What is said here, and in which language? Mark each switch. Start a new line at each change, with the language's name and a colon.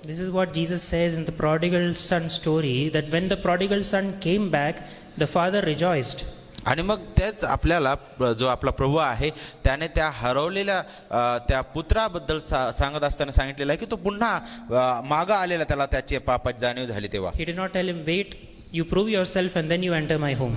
English: This is what Jesus says in the prodigal son story, that when the prodigal son came back, the father rejoiced.
Marathi: आणि मग तेच आपल्याला जो आपला प्रभू आहे त्याने त्या हरवलेल्या त्या पुत्राबद्दल सांगत असताना सांगितलेलं आहे की तो पुन्हा मागा आलेला, त्याला त्याची पापाची जाणीव झाली तेव्हा.
English: He did not tell him, wait, you prove yourself and then you enter my home.